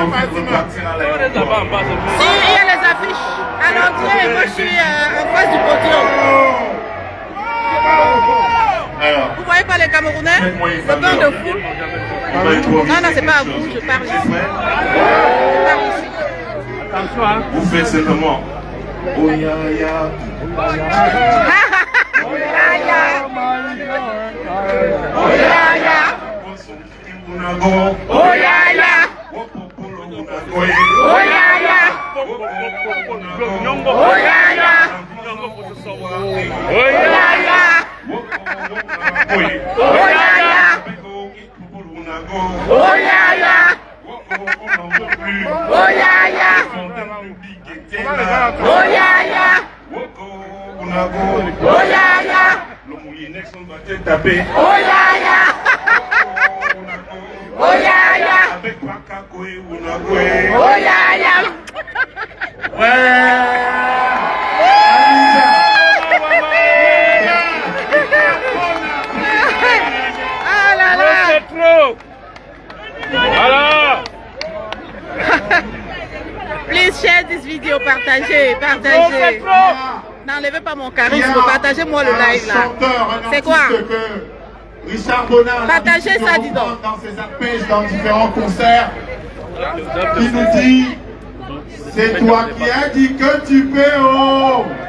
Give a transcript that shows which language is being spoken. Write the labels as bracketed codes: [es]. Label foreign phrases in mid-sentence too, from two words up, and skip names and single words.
[fr] Si, il y a les affiches à l'entrée et moi je suis en face du podium. Vous voyez pas les Camerounais? Le bain de fou. Non, c'est pas à vous, je parle ici. Attention, hein. Vous faites simplement. Oh ya ya. Oh ya ya. Oh ya ya. Oh ya ya. Oh ya ya. Oh ya ya. Oh ya ya. Oh ya ya. Oh ya ya. Oh ya ya. Oh ya ya. Oh ya ya. Le moulinex, on va te taper. Oh ya ya. Oh ya ya. Avec Pakakoe, Unagwe. Oh ya ya. Ah là là. C'est trop. Voilà. [en] Please share this video, [fr] partagez. N'enlevez pas mon charisme, partagez-moi le live là. C'est quoi? Richard Bonnard, partagez ça, dis donc. Dans ses appels, dans différents concerts, qui nous dit c'est toi qui as dit que tu peux, oh.